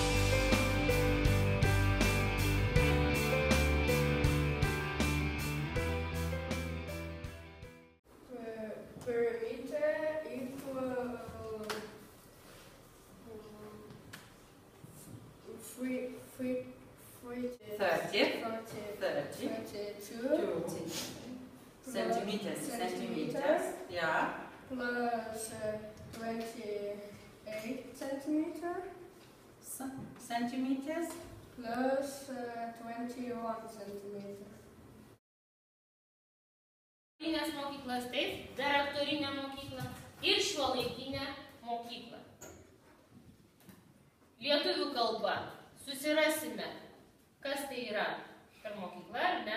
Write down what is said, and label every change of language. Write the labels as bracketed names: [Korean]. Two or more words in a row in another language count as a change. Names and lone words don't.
[English] Perimeter equal 32 centimeters, yeah. Plus 28 centimeters. Centimeters. Plus 21 centimeters. [Lithuanian] Šiuolaikinės mokyklas, taip, daraktorinė mokykla ir šiuolaikinė mokykla. Lietuvių kalba. Susirasime, kas tai yra per mokyklą, ar ne?